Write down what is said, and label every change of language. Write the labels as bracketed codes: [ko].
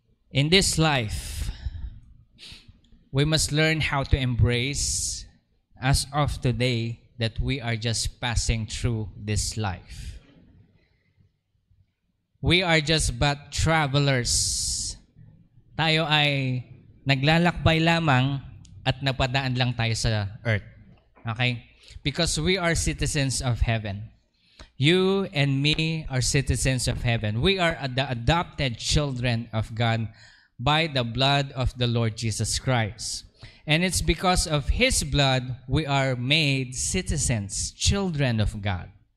[en] In this life, we must learn how to embrace as of today that we are just passing through this life. We are just but travelers. [tl] Tayo ay naglalakbay lamang at napadaan lang tayo sa earth. [en] Okay? Because we are citizens of heaven. You and me are citizens of heaven. We are the adopted children of God by the blood of the Lord Jesus Christ. And it's because of His blood we are made citizens, children of God.